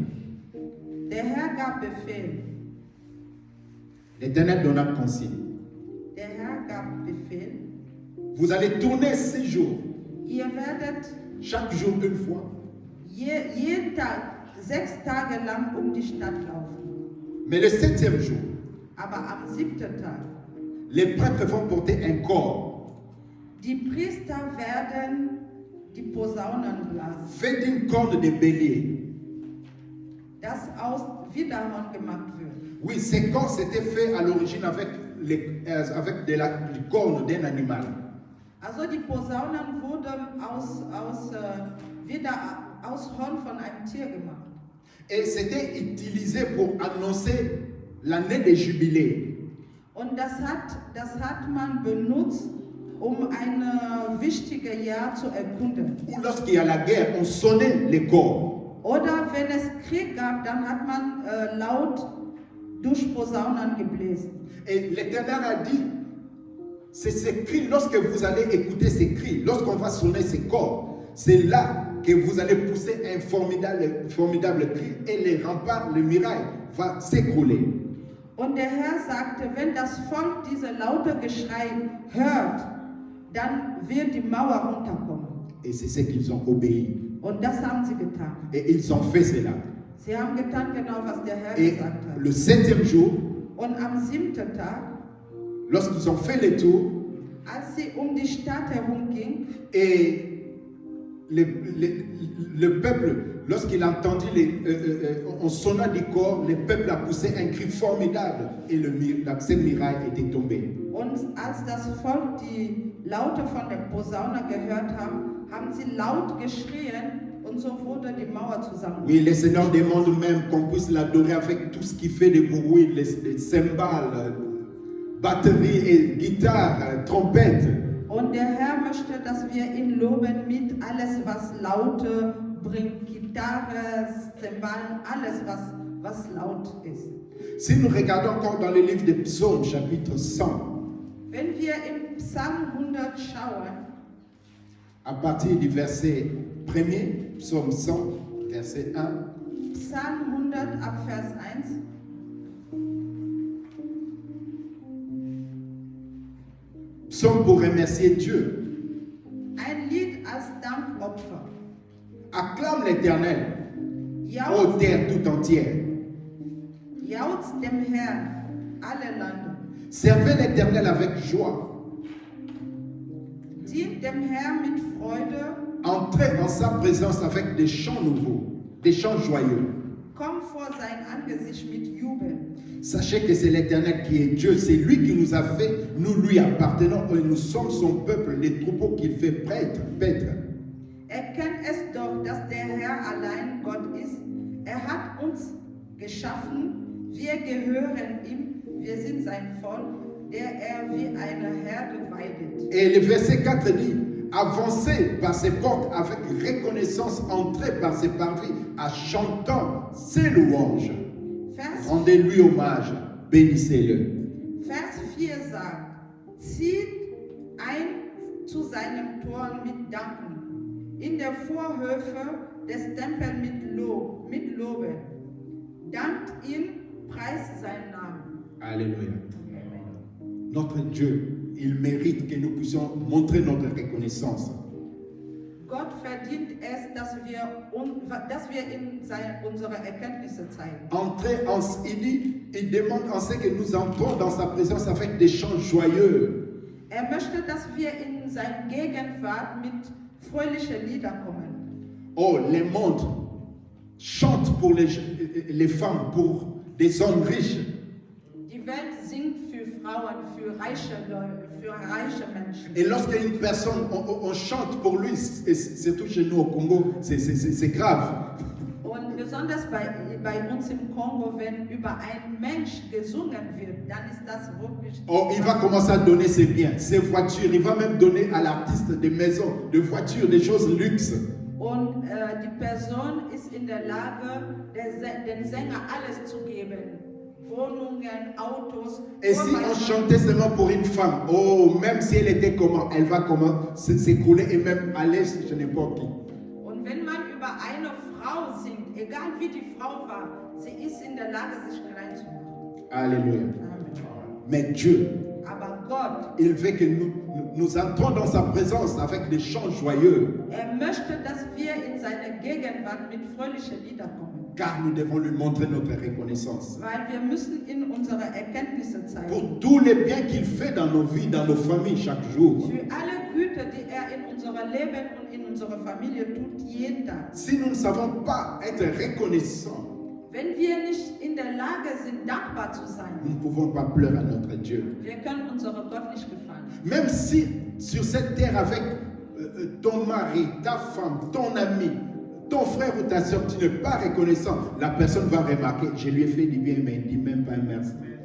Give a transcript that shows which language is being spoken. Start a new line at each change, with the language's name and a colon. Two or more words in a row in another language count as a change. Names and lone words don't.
German: Der Herr gab Befehl.
French: L'Éternel donna consigne.
German: Der Herr gab Befehl.
French: Vous allez tourner 6 jours,
German: Ihr werdet
French: chaque jour une fois.
German: jeden Tag 6 Tage lang um die Stadt laufen.
French: Mais le 7e jour,
German: Aber am 7. Tag,
French: les prêtres vont porter un corps
German: die Priester werden die Posaunen blasen,
French: fait d'une corne de bélier.
German: das aus Widerhorn gemacht wird.
French: Oui, ces corps s'étaient faits à l'origine avec du corne d'un animal.
German: Also die Posaunen wurden aus Horn von einem Tier gemacht.
French: Et c'était utilisé pour annoncer l'année des jubilés.
German: Und das hat man benutzt, um ein wichtiges Jahr zu erkunden.
French: Ou lorsqu'il y a la guerre, on sonnait les corps.
German: Oder wenn es Krieg gab, dann hat man laut durch Posaunen gebläsen.
French: Et l'Éternel a dit, c'est ces cris, lorsque vous allez écouter ces cris, lorsqu'on va sonner ces corps, c'est là que vous allez pousser un formidable cri et les remparts, les murailles vont s'écrouler.
German: Und der Herr sagte, wenn das Volk diese laute Geschrei hört, dann wird die Mauer runterkommen.
French: Et c'est ce qu'ils ont obéi.
German: Und das haben sie getan.
French: Et ils ont fait cela.
German: Sie haben getan genau, was der Herr
French: Et
German: gesagt hat.
French: le 7e jour,
German: Und am 7. Tag,
French: lorsqu'ils ont fait le tour,
German: als sie um die Stadt herumgingen,
French: et le peuple, lorsqu'il a entendu on sonna du corps, le peuple a poussé un cri formidable et cette muraille était tombée.
German: und als das Volk die Laute von der Posaune gehört haben, haben sie laut geschrien und so wurde die Mauer zusammengebrochen.
French: Oui, le Seigneur demande même qu'on puisse l'adorer avec tout ce qui fait des bruits, les cymbales, batterie et guitare, trompette.
German: Und der Herr möchte, dass wir ihn loben mit alles, was Laute bringt, Gitarre, Cymbalen, alles, was laut ist.
French: Si nous regardons encore dans le livre des Psaumes, chapitre 100,
German: Wenn wir im Psalm 100 schauen,
French: à partir du verset 1er, Psaume 100, verset 1,
German: Psalm 100 ab Vers 1,
French: psaume pour remercier Dieu.
German: ein Lied als Dankopfer.
French: Acclame l'Éternel, ô
German: Jauchzt,
French: terre tout entière.
German: jauchzt dem Herrn, alle Lande.
French: Servez l'Éternel avec joie.
German: Dient dem Herrn mit Freude,
French: Entrez en sa présence avec des chants nouveaux, des chants joyeux.
German: komm vor sein Angesicht mit Jubel.
French: Sachez que c'est l'Éternel qui est Dieu, c'est lui qui nous a fait, nous lui appartenons et nous sommes son peuple, les troupeaux qu'il fait paître.
German: Erkennt es doch, dass der Herr allein Gott ist. Er hat uns geschaffen, wir gehören ihm, wir sind sein Volk, der er wie eine Herde weidet.
French: Et le verset 4 dit, avancez par ses portes avec reconnaissance, entrez par ses parvis en chantant ses louanges. Rendez-lui hommage, bénissez-le.
German: Vers 4 sagt, zieht ein zu seinem Tor mit Danken, in der Vorhöfe des Tempels mit Loben. Dankt ihn, preist seinen Namen. Alléluia.
French: Notre Dieu, il mérite que nous puissions montrer notre reconnaissance.
German: Gott verdient es, dass wir ihm unsere Erkenntnisse zeigen.
French: Il demande en ce que nous entrons dans sa présence avec des chants joyeux.
German: Er möchte, dass wir in seine Gegenwart mit fröhlichen Liedern kommen.
French: Oh, le monde chante pour les femmes, pour des hommes riches.
German: Die Welt singt für Frauen, für reiche Leute, für reiche Menschen.
French: Et lorsqu'une personne, on chante pour lui, surtout chez nous au Congo, c'est grave.
German: Und besonders bei uns im Kongo, wenn über einen Mensch gesungen wird, dann ist das wirklich...
French: Oh, il va commencer à donner ses biens, ses voitures, il va même donner à l'artiste des maisons, des voitures, des choses luxe.
German: Und die Person ist in der Lage, den Sänger alles zu geben. Wohnungen, Autos.
French: Et si on chantait seulement pour une femme, oh, même si elle était comment, elle va comment s'écrouler et même aller chez n'importe qui.
German: Und wenn man über eine Frau singt, egal wie die Frau war, sie ist in der Lage, sich klein zu machen. Alléluia. Amen.
French: Mais Dieu,
German: Aber Gott,
French: il veut que nous entrons dans sa présence avec des chants joyeux.
German: möchte, dass wir in seine Gegenwart mit fröhlichen Liedern kommen.
French: Car nous devons lui montrer notre reconnaissance.
German: Weil wir müssen in unsere Erkenntnisse zeigen.
French: Pour tous les biens qu'il fait dans nos vies, dans nos familles chaque jour.
German: Für alle Güter, die in unserem Leben und in unserer Familie tut, jeden Tag.
French: Si nous ne savons pas être reconnaissants,
German: Wenn wir nicht in der Lage sind, dankbar zu sein,
French: nous ne pouvons pas pleurer à notre Dieu.
German: wir können unserem Gott nicht gefallen.
French: Même si sur cette terre avec ton mari, ta femme, ton ami, ton frère ou ta soeur, tu n'es pas reconnaissant, la personne va remarquer, je lui ai fait du bien, mais il ne dit même pas un merci.